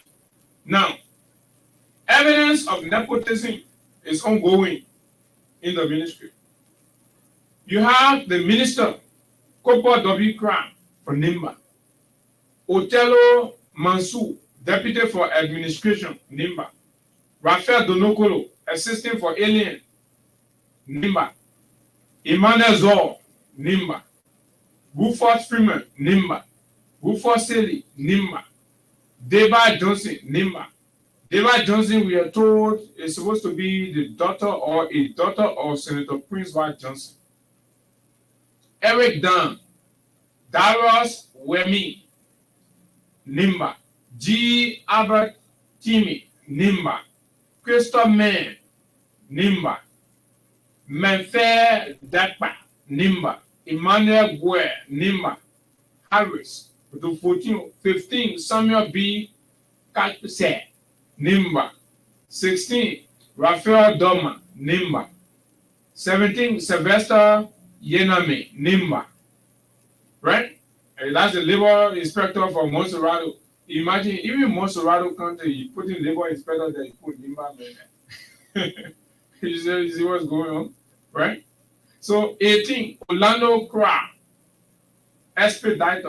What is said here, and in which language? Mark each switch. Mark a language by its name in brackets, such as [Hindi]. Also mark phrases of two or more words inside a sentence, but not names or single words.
[English] Now, evidence of nepotism is ongoing in the ministry. You have the minister, Kopo W. Crown for Nimba. Otello Mansour, deputy for administration, Nimba. Raphael Donokolo, assistant for alien, Nimba. Emmanuel Zor, Nimba. Rufus Freeman, Nimba. Rufus Sely, Nimba. David Johnson, Nimba. David Johnson, we are told, is supposed to be the daughter or a daughter of Senator Prince White Johnson. Eric Dunn, Darius Wemi, Nimba. G. Albert Timmy, Nimba. Christopher Mann, Nimba. Menfe Dakpa, Nimba. Emmanuel Guer, Nimba. Harris, 15, Samuel B. Katse, Nimba. 16, Raphael Doma, Nimba. 17, Sylvester Yename, Nimba. Right? And that's the labor inspector for Monserrato. Imagine, even Monserrato County, you put in labor inspector there, you put Nimba there. You see what's going on? Right? So 18, Orlando Cra, expediter.